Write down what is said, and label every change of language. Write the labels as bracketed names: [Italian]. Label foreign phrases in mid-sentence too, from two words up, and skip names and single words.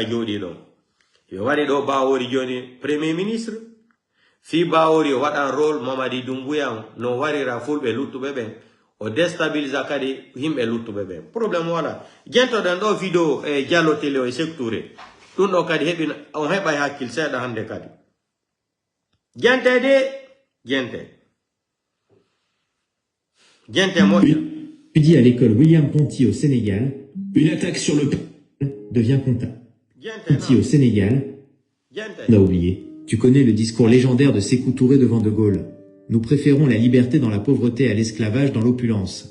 [Fula] jodi do yo wari do bawori joni [French] premier ministre [Fula] fi bawori o waɗan rôle Mamadi Doumbouya no warira fulɓe luttuɓe ɓen o déstabilisa kadi himɓe luttuɓe ɓen probléme wala jentoɗen ɗo vidéo e Diallo télé o e sectouré ɗum ɗo kadi heɓi on heɓay hakkil seeɗa hande kadi Gente de, gente moja. [French] Étudie à l'école William Ponty au Sénégal, Une attaque sur le devient comptable. [Fula] Gente [French] Ponty au Sénégal, [Fula] gente. [French] on a oublié. Tu connais le discours légendaire de Sékou Touré devant De Gaulle. Nous préférons la liberté dans la pauvreté à l'esclavage dans l'opulence.